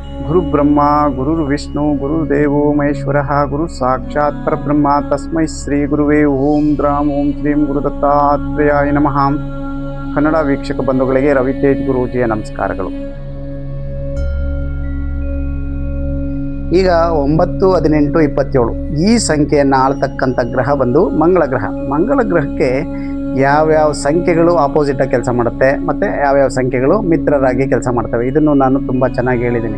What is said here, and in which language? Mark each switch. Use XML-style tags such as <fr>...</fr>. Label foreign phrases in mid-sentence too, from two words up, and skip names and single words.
<sa>ಗುರುಬ್ರಹ್ಮ ಗುರುರ್ವಿಷ್ಣು ಗುರುದೇವೋ ಮಹೇಶ್ವರಃ ಗುರು ಸಾಕ್ಷಾತ್ ಪರಬ್ರಹ್ಮ ತಸ್ಮೈ ಶ್ರೀ ಗುರುವೇ ಓಂ ದ್ರಾಂ ಓಂ ಶ್ರೀಂ ಗುರುದತ್ತಾತ್ರೇಯಾಯ ನಮಃ.</sa> <kn>ಕನ್ನಡ ವೀಕ್ಷಕ ಬಂಧುಗಳಿಗೆ ರವಿತೇಜ್ ಗುರೂಜಿಯ ನಮಸ್ಕಾರಗಳು. ಈಗ 9, 18, 27 ಈ ಸಂಖ್ಯೆಯನ್ನು ಆಳ್ತಕ್ಕಂಥ ಗ್ರಹ ಬಂದು ಮಂಗಳ ಗ್ರಹ. ಮಂಗಳ ಗ್ರಹಕ್ಕೆ ಯಾವ್ಯಾವ ಸಂಖ್ಯೆಗಳು ಆಪೋಸಿಟಾಗಿ ಕೆಲಸ ಮಾಡುತ್ತೆ ಮತ್ತು ಯಾವ್ಯಾವ ಸಂಖ್ಯೆಗಳು ಮಿತ್ರರಾಗಿ ಕೆಲಸ ಮಾಡ್ತವೆ, ಇದನ್ನು ನಾನು ತುಂಬ ಚೆನ್ನಾಗಿ ಹೇಳಿದ್ದೀನಿ.</kn>